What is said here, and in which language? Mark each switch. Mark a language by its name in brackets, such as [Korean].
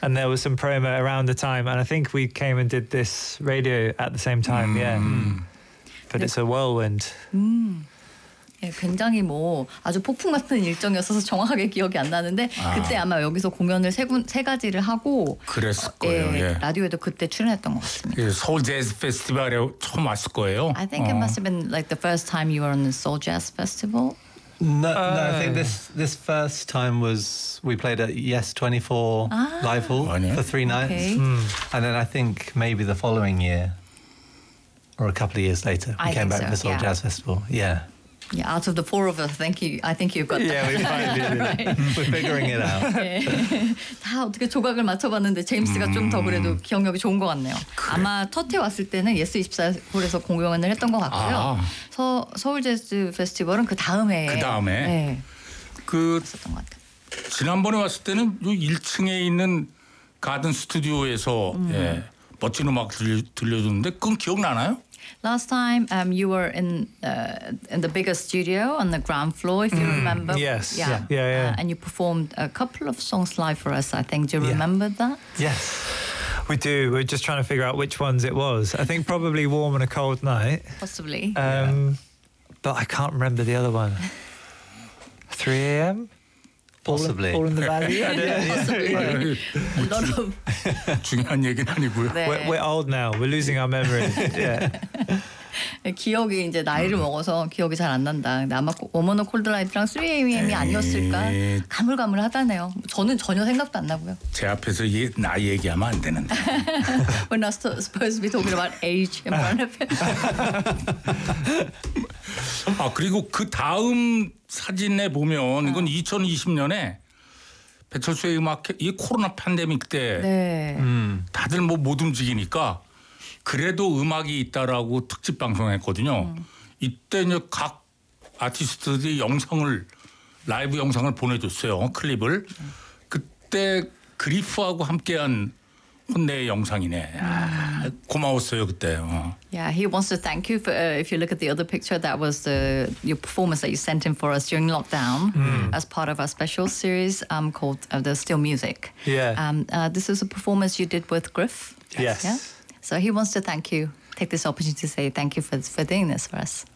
[English] And there was some promo around the time. And I think we came and did this radio at the same time, But it's a whirlwind. [Korean] 굉장히 뭐 아주 폭풍 같은 일정이었어서 정확하게 기억이 안 나는데 그때 아마 여기서 공연을 세 가지를 하고 그랬을 거예요. 라디오에도 그때 출연했던 것 같습니다. 서울 재즈 페스티벌에 처음 왔을 거예요. [English] I think it must have been like the first time you were on the Seoul Jazz Festival. No, I think this first time was we played at Yes 24 Live Hall for three nights. Okay. And then I think maybe the following year or a couple of years later we came back to the Seoul Jazz Festival. Yeah. Yeah, out of the four of us, I think you've got that. Yeah, we finally did it. We're figuring it out. [Korean] 다 어떻게 조각을 맞춰봤는데 제임스가 좀 더 그래도 기억력이 좋은 것 같네요. 그래. 아마 터티 왔을 때는 예스 24홀에서 공연을 했던 것 같고요. 서울 재즈 페스티벌은 그 다음에. 그 다음에. 네. 그 지난번에 왔을 때는 1층에 있는 가든 스튜디오에서 멋진 음악 들려줬는데 그건 기억나나요? [English] Last time you were in the bigger studio on the ground floor, if you remember. Yes. Yeah. And you performed a couple of songs live for us, I think. Do you remember that? Yes, we do. We're just trying to figure out which ones it was. I think probably Warm on a Cold Night. Possibly. But I can't remember the other one. 3 a.m.? Possibly. All in the Valley? Possibly. A lot of... [Korean] 중요한 얘기는 아니고요. 네. [English] We're old now. We're losing our memory. Yeah. [Korean] 기억이 이제 나이를 먹어서 기억이 잘 안 난다. 아마 워머너 콜드라이트랑 3AM이 아니었을까? 가물가물하다네요. 저는 전혀 생각도 안 나고요. 제 앞에서 나이 얘기하면 안 되는데. [English] We're not supposed to be talking about age in front of him. [Korean] 아, 그리고 그 다음 사진에 보면 이건 2020년에 배철수의 음악, 이 코로나 팬데믹 때 다들 뭐 못 움직이니까 그래도 음악이 있다라고 특집 방송했거든요. 이때 이제 각 아티스트들이 영상을 라이브 영상을 보내줬어요. 클립을. 그때 그리프하고 함께한 혼내의 영상이네. 고마웠어요 그때. [English] Yeah, he wants to thank you for. If you look at the other picture, that was your performance that you sent him for us during lockdown as part of our special series called The Still Music. Yeah. This is a performance you did with Griff. Yes. Yeah? So he wants to thank you, take this opportunity to say thank you for doing this for us.